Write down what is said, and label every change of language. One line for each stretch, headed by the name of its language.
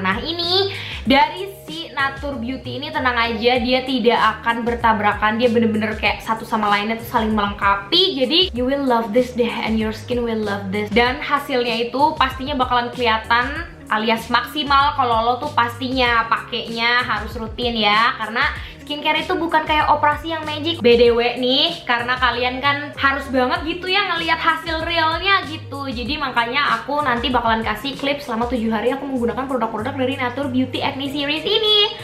Indonesian: Nah, ini dari si Natur Beauty ini, tenang aja, dia tidak akan bertabrakan. Dia bener-bener kayak satu sama lainnya tuh saling melengkapi.
English: Jadi you will love this deh, and your skin will love this.
Indonesian: Dan hasilnya itu pastinya bakalan kelihatan alias maksimal kalau lo tuh pastinya pakainya harus rutin ya, karena skincare itu bukan kayak operasi yang magic. BDW nih, karena kalian kan harus banget gitu ya ngelihat hasil realnya gitu. Jadi makanya aku nanti bakalan kasih klip selama 7 hari aku menggunakan produk-produk dari Natur Beauty Acne Series ini.